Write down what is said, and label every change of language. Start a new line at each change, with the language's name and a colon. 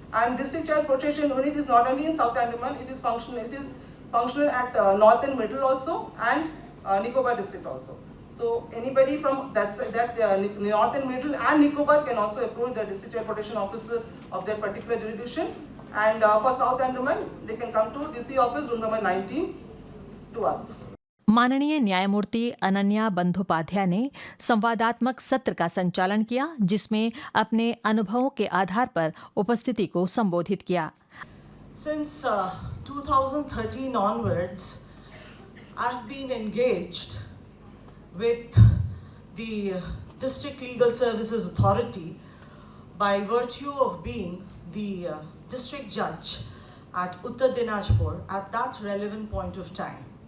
English: And District Child Protection Unit is not only in South Andaman, it is functional at North and Middle also, and Nicobar district also. So anybody from that North and Middle and Nicobar can also approach the District Child Protection Officer of their particular jurisdiction. And for South Andaman, they can come to DC office, room number 19, to us.
Hindi: माननीय न्यायमूर्ति अनन्या बंदोपाध्याय ने संवादात्मक सत्र का संचालन किया, जिसमें अपने अनुभवों के आधार पर उपस्थिति को संबोधित किया।
English: Since 2013 onwards, I've been engaged with the District Legal Services Authority by virtue of being the district judge at Uttar Dinajpur at that relevant point of time.